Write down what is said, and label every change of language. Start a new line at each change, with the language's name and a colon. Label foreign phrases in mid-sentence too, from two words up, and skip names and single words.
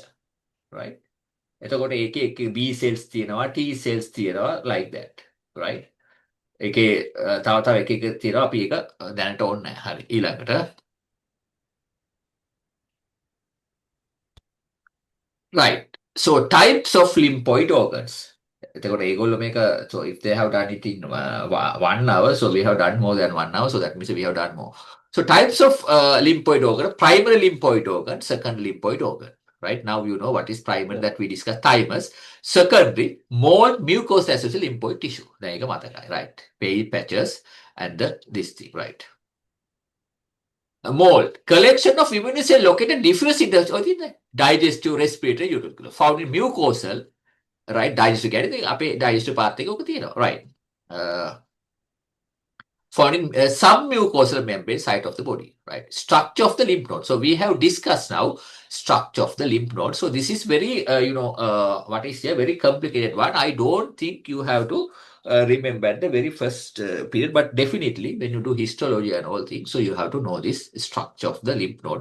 Sinhala: right. එතකොට ඒකේ
English: B cells
Sinhala: තියෙනවා,
English: T cells
Sinhala: තියෙනවා
English: like that. right.
Sinhala: ඒකේ තව එක තියෙනවා අපි ඒක දැනට ඕනේ නැහැ. හරි. ඊළඟට right.
English: So types of lymphoid organs.
Sinhala: එතකොට ඒගොල්ලෝ මේක
English: so if they have done it in 1 hour, so we have done more than 1 hour, so that means we have done more. So types of lymphoid organ: primary lymphoid organ, secondary lymphoid organ. Right now you know what is primary that we discussed, thymus. Secondary, mold, mucous associated lymphoid tissue.
Sinhala: දැන් ඒක මතකයි.
English: right. Pale patches and this thing. right. mold. Collection of immune cell located diffuse in the digestive respiratory utricle. Found in mucosal, right? Digestive
Sinhala: කියන්නේ අපේ
English: digestive part
Sinhala: එක ඔක තියෙනවා.
English: Right. Uh, found in some mucosal membrane site of the body, right? Structure of the lymph node. So we have discussed now structure of the lymph node. So this is very, what is here, very complicated one. I don't think you have to remember the very first period, but definitely when you do histology and all things, so you have to know this structure of the lymph node.